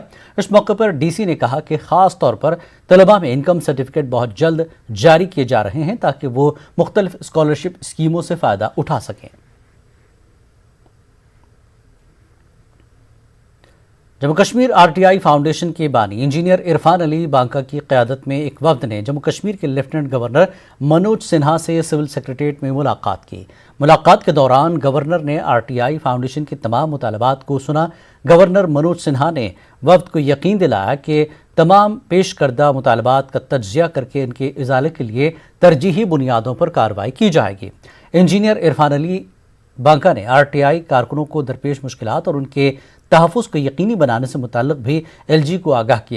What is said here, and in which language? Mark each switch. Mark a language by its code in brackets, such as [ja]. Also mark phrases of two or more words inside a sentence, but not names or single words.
[ur] اس موقع پر ڈی سی نے کہا کہ خاص طور پر طلباء میں [en] income certificate [ur] بہت جلد جاری کیے جا رہے ہیں تاکہ وہ مختلف [en] scholarship schemes [ur] سے فائدہ اٹھا سکیں۔ جموں کشمیر آر ٹی آئی فاؤنڈیشن کے بانی انجینئر عرفان علی بانکا کی قیادت میں ایک وفد نے جموں کشمیر کے [en] lieutenant governor [ur] منوج سنہا سے سول سیکریٹریٹ میں ملاقات کی۔ ملاقات کے دوران گورنر نے آر ٹی آئی فاؤنڈیشن کے تمام مطالبات کو سنا۔ گورنر منوج سنہا نے وفد کو یقین دلایا کہ تمام پیش کردہ مطالبات کا تجزیہ کر کے ان کے ازالے کے لیے ترجیحی بنیادوں پر کارروائی کی جائے گی۔ انجینئر عرفان علی بانکا نے آر ٹی آئی کارکنوں کو درپیش مشکلات اور ان کے تحفظ کو یقینی بنانے سے متعلق بھی ایل جی کو آگاہ کیا۔